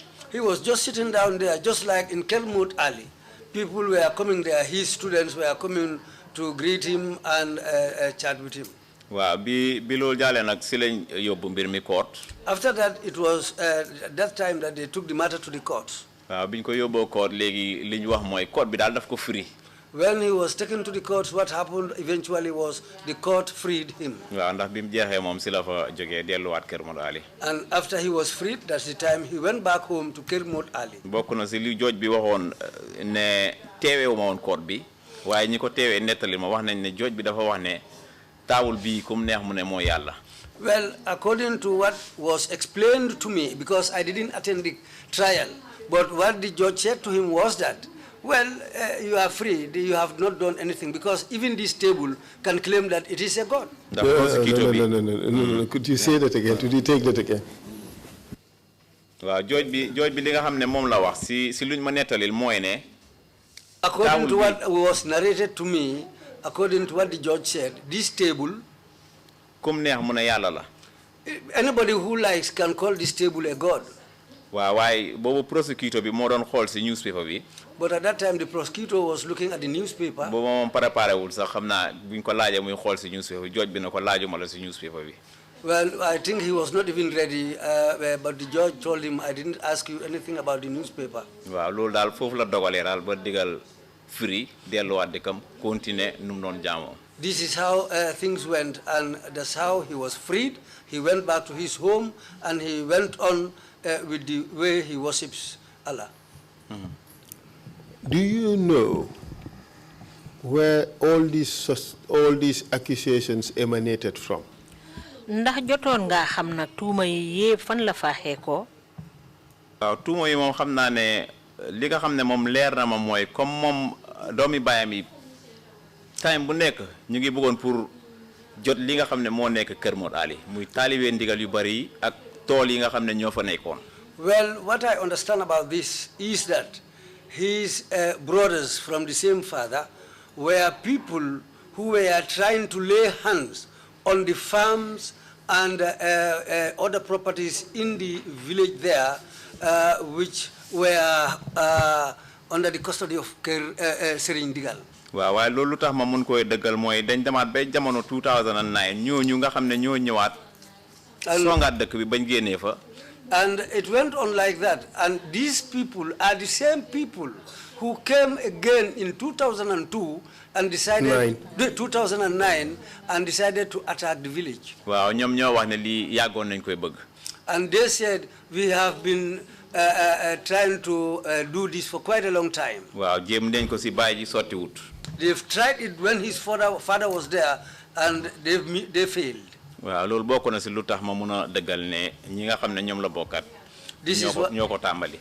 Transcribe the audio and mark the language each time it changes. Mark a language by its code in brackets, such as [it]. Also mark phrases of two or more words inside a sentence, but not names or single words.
[en] He was just sitting down there just like in Kelmut Ali. People were coming there, his students were coming to greet him and chat with him. [wo] waaw bi loolu jàllee nag si lañ yóbbu mbir mi court. [en] After that, it was that time that they took the matter to the courts. [wo] waaw bi ñu ko yóbboo court léegi li ñu wax mooy court bi daal daf ko free. [en] When he was taken to the courts, what happened eventually was the court freed him. [wo] waaw ndax bi mu jeexee moom si la fa jógee delluwaat Kër Modou Ali. [en] And after he was freed, that's the time he went back home to Kelmut Ali. [wo] bokk na si li jooj bi waxoon ne teeweewu ma woon court bi waaye ñi ko teewee nettali ma wax nañ ne jooj bi dafa wax ne taawul bii kum neex mu ne moo yàlla. [en] Well, according to what was explained to me, because I didn't attend the trial, but what the judge said to him was that, well, you are free, you have not done anything, because even this table can claim that it is a god. No. Could you say that again? Could you take that again? [wo] waaw jooj bi li nga xam ne moom la wax si luñ ma nettalil mooy ne. [en] According to what was narrated to me, according to what the judge said, this table, [wo] kum neex mu ne yàlla la. [en] anybody who likes can call this table a god. [wo] waaw waaye boobu prosecutor bi moo doon xool si newspaper bi. [en] But at that time, the prosecutor was looking at the newspaper. [wo] boobu moom préparé wul sax xam naa buñ ko laajee muy xool si newspaper bi jooj bi na ko laajuma la si newspaper bi. [en] Well, I think he was not even ready, but the judge told him, I didn't ask you anything about the newspaper. [wo] waaw loolu daal foofu la dogalee daal ba digal free delluwaat dëkkam continuer nu mu doon jaamoo. [en] This is how things went, and that's how he was freed. He went back to his home, and he went on with the way he worships Allah. Do you know where all these accusations emanated from? [wo] ndax jotoon nga xam nag tuuma yi yépp fan la faaxee ko. waaw tuuma yi moom xam naa ne li nga xam ne moom leer na ma mooy comme moom doomi baayam yi time bu nekk ñu ngi bëggoon pour jot li nga xam ne moo nekk Kër Modou Ali muy taalibe ndigal yu bari yi ak tool yi nga xam ne ñoo fa nekkoon. [en] Well, what I understand about this is that his brothers from the same father were people who were trying to lay hands on the farms and other properties in the village there, which were under the custody of Serigne Ndigal. [wo] waaw waaye loolu tax ma mun koy dëggal mooy dañ demaat ba jamono 2009 ñooñu nga xam ne ñoo ñëwaat. songaat dëkk bi bañ génnee fa. [en] And it went on like that. And these people are the same people who came again in 2002 and decided 2009 and decided to attack the village. [wo] waaw ñoom ñoo wax ne lii yàggoon nañ koy bëgg. [en] And they said we have been trying to do this for quite a long time. [wo] waaw jéem nañ ko si bàyyi ji sotti wut. [en] They've tried it when his father was there, and they failed. [wo] waaw loolu bokk na si lu tax ma mun a dëggal ne ñi nga xam ne ñoom la bokkat ñoo ko tàmbali.